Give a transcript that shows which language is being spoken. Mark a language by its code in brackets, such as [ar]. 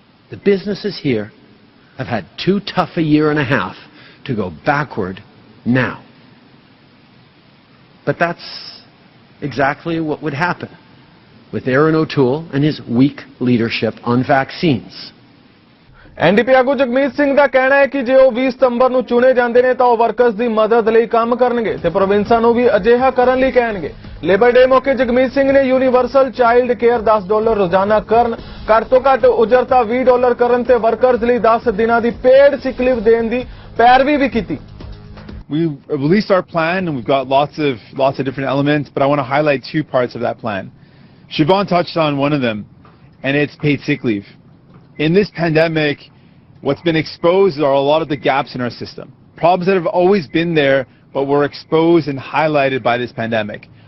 [en] The businesses here have had too tough a year and a half to go backward now. But that's exactly what would happen with Aaron O'Toole and his weak leadership on vaccines. [pa] NDP आगू जगमीत सिंह ਦਾ ਕਹਿਣਾ ਹੈ ਕਿ ਜੇ ਉਹ 20 ਸਤੰਬਰ ਨੂੰ ਚੁਣੇ ਜਾਂਦੇ ਨੇ ਤਾਂ ਉਹ ਵਰਕਰਸ ਦੀ ਮਦਦ ਲਈ ਕੰਮ ਕਰਨਗੇ ਤੇ ਪ੍ਰੋਵਿੰਸਾਂ ਨੂੰ ਵੀ ਅਜਿਹਾ ਕਰਨ ਲਈ ਕਹਿਣਗੇ। ਲੇਬਰ ਡੇ ਮੌਕੇ ਜਗਮੀਤ ਸਿੰਘ ਨੇ ਯੂਨੀਵਰਸਲ ਚਾਈਲਡ ਕੇਅਰ $10 ਰੋਜ਼ਾਨਾ ਕਰਨ, ਘੱਟ ਤੋਂ ਘੱਟ ਉਜਰਤਾ $20 ਕਰਨ ਤੇ ਵਰਕਰਸ ਲਈ 10 ਦਿਨਾਂ ਦੀ ਪੇਡ ਸਿਕ ਲੀਵ ਦੇਣ ਦੀ ਪੈਰਵੀ ਵੀ ਕੀਤੀ। [en] We released our plan and we've got lots of different elements, but I want to highlight two parts of that plan. Siobhan touched on one of them, and it's paid sick leave. In this pandemic, what's been exposed are a lot of the gaps in our system. Problems that have always been there, but were exposed and highlighted by this pandemic.